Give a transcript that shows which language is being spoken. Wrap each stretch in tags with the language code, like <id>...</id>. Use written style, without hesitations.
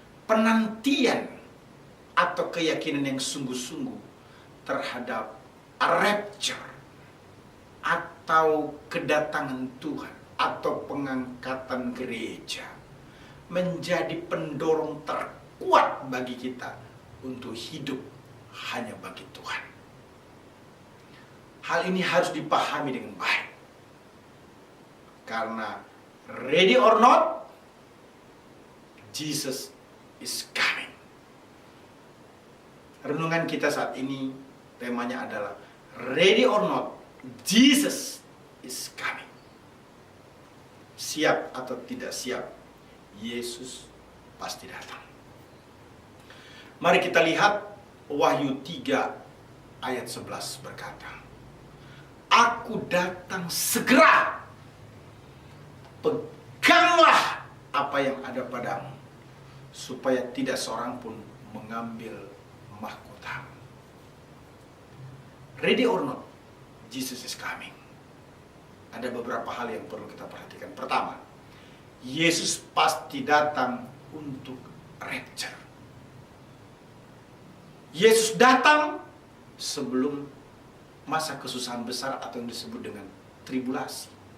<id>Penantian atau keyakinan yang sungguh-sungguh terhadap rapture atau kedatangan Tuhan atau pengangkatan gereja menjadi pendorong terkuat bagi kita untuk hidup hanya bagi Tuhan. Hal ini harus dipahami dengan baik. Karena</id> <en>ready or not, Jesus is coming.</en> <id>Renungan kita saat ini temanya adalah</id> <en>ready or not, Jesus is coming.</en> <id>Siap atau tidak siap, Yesus pasti datang. Mari kita lihat Wahyu 3 ayat 11 berkata, Aku datang segera, peganglah apa yang ada padamu, supaya tidak seorang pun mengambil mahkotamu.</id> <en>Ready or not, Jesus is coming.</en> <id>Ada beberapa hal yang perlu kita perhatikan. Pertama, Yesus pasti datang untuk rapture. Yesus datang sebelum masa kesusahan besar atau yang disebut dengan tribulasi.</id>